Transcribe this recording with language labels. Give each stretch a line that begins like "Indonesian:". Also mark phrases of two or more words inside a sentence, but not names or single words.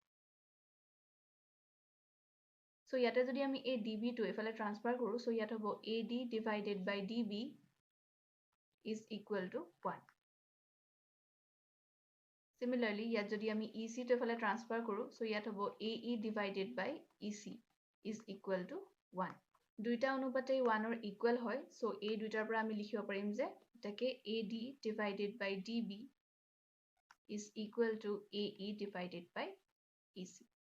Assamese: So ইয়াতে যদি আমি এই DB টো এফালে ট্ৰান্সফাৰ কৰো so ইয়াত হ'ব
English: AD divided by DB is equal to 1
Assamese: Similarly ইয়াত যদি আমি EC টো এফালে ট্ৰান্সফাৰ কৰো so ইয়াত হ'ব
English: AE divided by EC is equal to 1
Assamese: দুইটা অনুপাতে 1 ৰ ইকুৱেল হয় সো এই দুইটাৰ পৰা আমি লিখিব পাৰিম যে এটাকে
English: AD divided by DB is equal to AE divided by EC